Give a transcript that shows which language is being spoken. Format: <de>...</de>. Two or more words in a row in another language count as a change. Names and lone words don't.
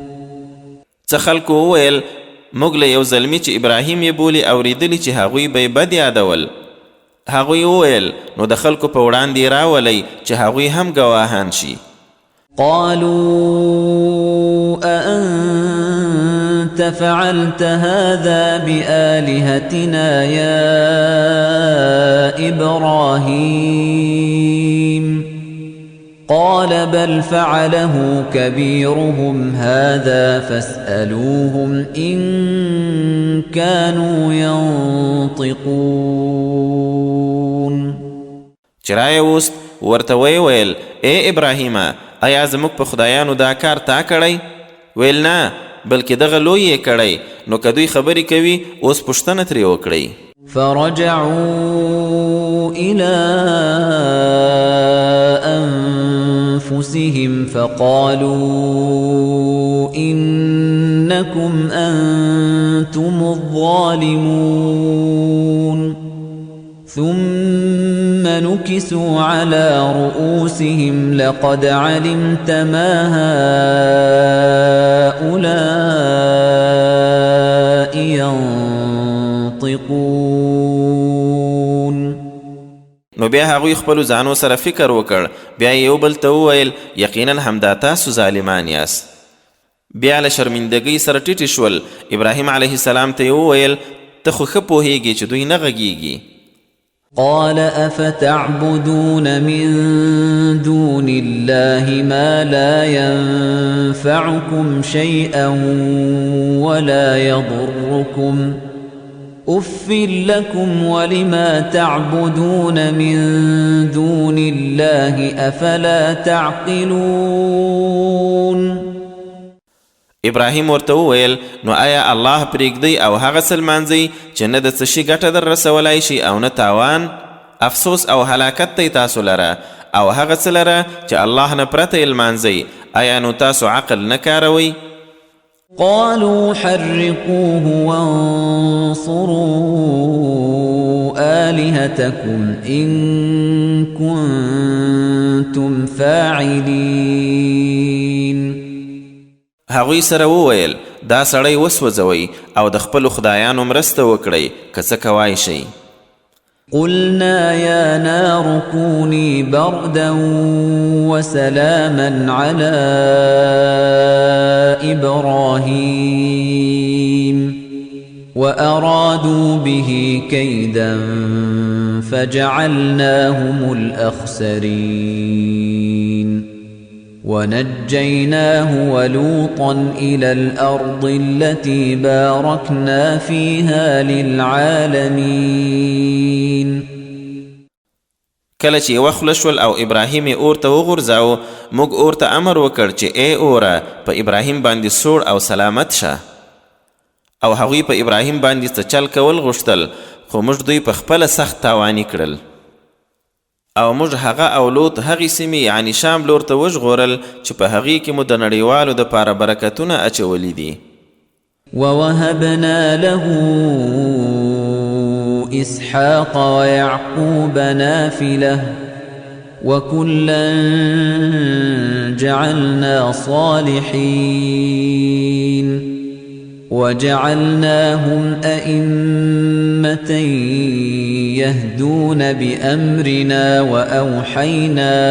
<ps>څه خلکو وویل موږ له یو زلمي چې ابراهیم یې بولي اورېدلي چې هغوی به یې بد یادول. هغوی وویل نو د خلکو په وړاندې راولئ چې هغوی هم ګواهان شي.</ps> <ar>قالوا أأنت فعلت هذا بآلهتنا يا إبراهيم قال بل فعله كبيرهم هذا فاسألوهم إن كانوا ينطقون.</ar> <ps>چرای وست ورته ویل ای ابراهیمه آیا زموږ په خدایانو دا کار تا کړی؟ ویل نه بلکې دغه لوی یې کړی. نو که دوی خبرې کوي اوس پوښتنه ترې وکړئ.</ps> <ar>فرجعوا إلى أنفسهم فقالوا إنكم أنتم الظالمون ثم نكسوا على رؤوسهم لقد علمت ما هؤلاء ينطقون.</ar> <ps>نو بیا هغوی خپلو ځانو سره فکر وکړ. بیا یو بل ته وویل یقینا همدا تاسو ظالمان یاست. بیا له شرمندګۍ سره ټیټ شول. ابراهیم</ps> <ar>علیه السلام</ar> <ps>ته یې وویل ته خو ښه پوهیږې چې دوی نه غږیږي.</ps> <ar>قال أفتعبدون من دون الله ما لا ينفعكم شيئا ولا يضركم أف لكم ولما تعبدون من دون الله أفلا تعقلون.</ar> <ps>ابراهیم ورته وویل نو آیا الله پرېږدئ او هغه څه لمانځئ چې نه د څه شي ګټه در رسولی شي او نه تاوان؟ افسوس او هلاکت دی تاسو لره. او هغه څه لره چې الله نه پرته یې لمانځئ آیا نو تاسو عقل نه کاروئ؟</ps> <ar>قالوا حرقوه وانصروا آلهتكم إن كنتم فاعلين.</ar> <ps>هغوی سره وویل دا سړی وسوځوئ او د خپلو خدایانو مرسته وکړئ که څه کوای شئ.</ps> <ar>قلنا يا نار كوني بردا وسلاما على إبراهيم وأرادوا به كيدا فجعلناهم الأخسرين ونجيناه ولوطا إلى الأرض التي باركنا فيها للعالمين.</ar> <ps>کله چې یوه خوله شول او ابراهیم یې اور ته وغورځاوه موږ اور ته امر وکړ چې ای اوره په ابراهیم باندې سوړ او سلامت شه. او هغوی په ابراهیم باندې څه چل کول غوښتل خو موږ دوی په خپله سخت تاواني کړل. او موږ هغه او لوط هغې سیمې یعنی شام لور ته وژغورل چې په هغې کې مو د نړیوالو دپاره برکتونه اچولي دي.</ps> <ar>ووهبنا له إسحاق ويعقوب نافلة وكلا جعلنا صالحين وجعلناهم أئمة يهدون بأمرنا وأوحينا</ar>